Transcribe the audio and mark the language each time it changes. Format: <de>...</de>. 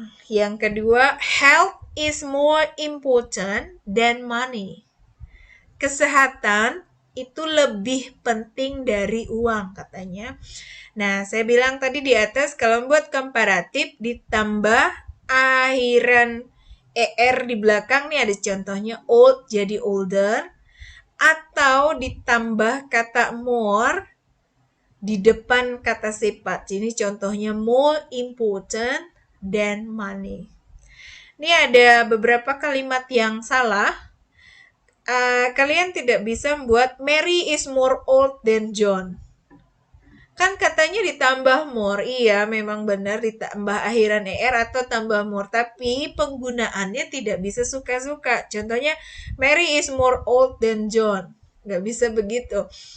<id>Yang kedua,</id> <en>health is more important than money.</en> <id>Kesehatan itu lebih penting dari uang katanya. Nah, saya bilang tadi di atas kalau membuat komparatif ditambah akhiran er di belakang nih, ada contohnya old jadi older, atau ditambah kata more di depan kata sifat. Ini contohnya</id> <en>more important than money.</en> <id>Ini ada beberapa kalimat yang salah. Kalian tidak bisa membuat</id> <en>Mary is more old than John.</en> <id>Kan katanya ditambah more. Iya, memang benar ditambah akhiran er atau tambah more. Tapi penggunaannya tidak bisa suka-suka. Contohnya,</id> <en>Mary is more old than John.</en> <id>Nggak bisa begitu.</id>